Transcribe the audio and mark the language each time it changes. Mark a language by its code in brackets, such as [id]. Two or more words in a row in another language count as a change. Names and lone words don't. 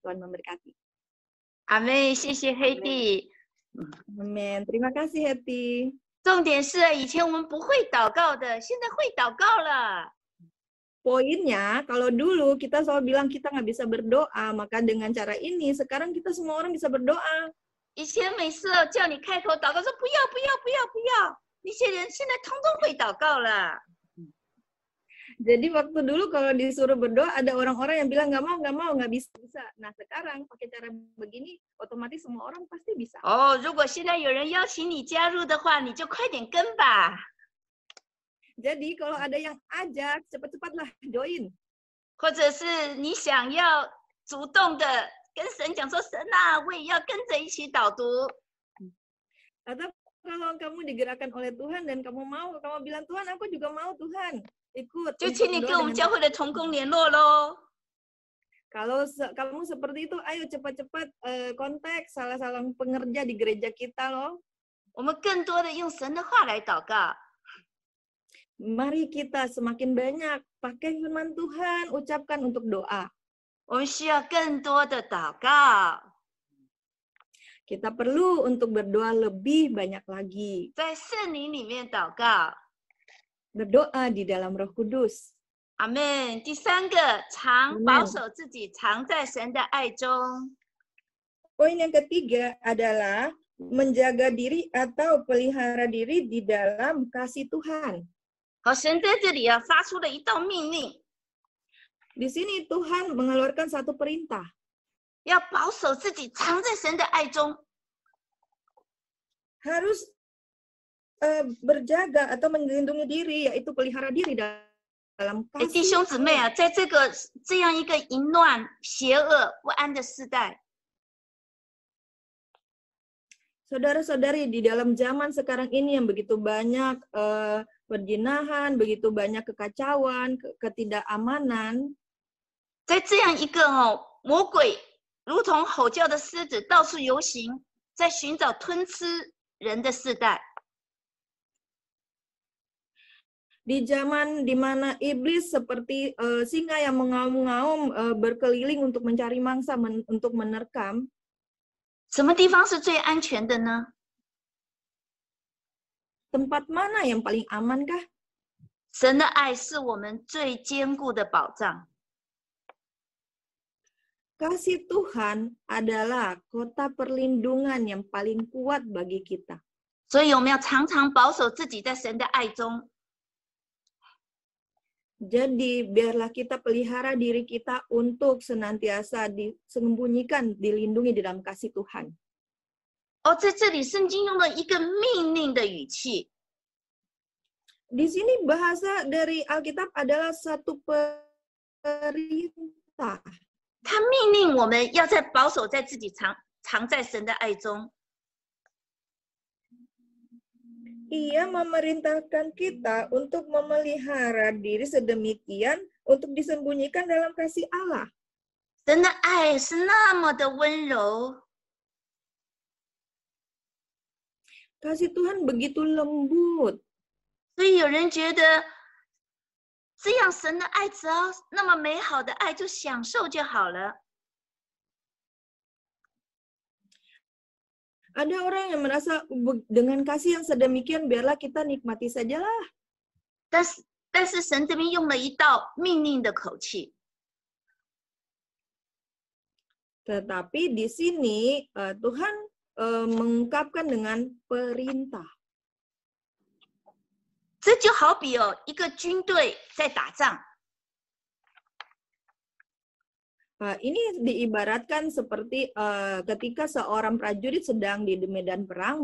[id] Tuhan memberkati. Amin， [zh] 谢谢黑弟。 [id] Amin. Terima kasih Hetty. [zh] 重点是以前我们不会祷告的，现在会祷告了。 [id] Poinnya, kalau dulu kita selalu bilang kita nggak bisa berdoa, maka dengan cara ini sekarang kita semua orang bisa berdoa. [zh] 以前每次叫你开口祷告说不要不要不要不要，那些人现在通通会祷告了。 [id] Jadi waktu dulu kalau disuruh berdoa ada orang-orang yang bilang nggak mau nggak bisa. Nah sekarang pakai cara begini otomatis semua orang pasti bisa. [zh] 哦，如果现在有人邀请你加入的话，你就快点跟吧。 [id] Jadi kalau ada yang ajak, cepat-cepatlah join. [zh] 或者是你想要主动的跟神讲说，神啊，我也要跟着一起导读。 [id] Atau kalau kamu digerakkan oleh Tuhan dan kamu bilang Tuhan, aku juga mau Tuhan ikut. [zh] 就请你跟我们教会的同工联络咯。 [id] Kalau kamu seperti itu, ayo cepat-cepat kontak salah seorang pengerja di gereja kita loh. [zh] 我们更多的用神的话来祷告。 [id] Mari kita semakin banyak pakai firman Tuhan, ucapkan untuk doa. [zh] 我们需要更多的祷告。 [id] Kita perlu untuk berdoa lebih banyak lagi. [zh] 在圣灵里面祷告。 [id] Berdoa di dalam Roh Kudus. [zh] 阿们。第三个，常保守自己，常在神的爱中。 [id] Poin yang ketiga adalah menjaga diri atau pelihara diri di dalam kasih Tuhan. [zh] 好，神在这里发出了一道命令。 [id] Di sini Tuhan mengeluarkan satu perintah. [zh] 要保守自己，常在神的爱中。 [id] Harus berjaga atau melindungi diri, yaitu pelihara diri dalam kasih. [zh] 弟兄姊妹啊，在这样一个淫乱、邪恶、不安的时代， [id] Saudara-saudari, di dalam zaman sekarang ini yang begitu banyak perjinahan, begitu banyak kekacauan, ketidakamanan. [zh] 在这样一个魔鬼如同吼叫的狮子到处游行，在寻找吞吃人的世代。 [id] Di zaman di mana iblis seperti singa yang mengaum-ngaum berkeliling untuk mencari mangsa, untuk menerkam. [zh] 什么地方是最安全的呢？ [id] Tempat mana yang paling aman kah? [zh] 神的爱是我们最坚固的保障。 [id] Kasih Tuhan adalah kota perlindungan yang paling kuat bagi kita. [zh] 所以我们要常常保守自己在神的爱中。 [id] Jadi biarlah kita pelihara diri kita untuk senantiasa disembunyikan, dilindungi di dalam kasih Tuhan. [zh] 哦，在这里圣经用了一个命令的语气。 [id] Di sini bahasa dari Alkitab adalah satu perintah. [zh] 他命令我们要在保守在自己常在神的爱中。 [id] Ia memerintahkan kita untuk memelihara diri sedemikian untuk disembunyikan dalam kasih Allah. [zh] 神的爱是那么的温柔， [id] Kasih Tuhan begitu lembut. [zh] 所以有人觉得这样神的爱只要那么美好的爱就享受就好了。 [id] Ada orang yang merasa dengan kasih yang sedemikian biarlah kita nikmati sajalah. [zh] 但但是神这边用了一道命令的口气。 [id] Tetapi di sini Tuhan mengungkapkan dengan perintah. [zh] 这就好比一个军队在打仗。 [id] Ini diibaratkan seperti ketika seorang prajurit sedang di medan perang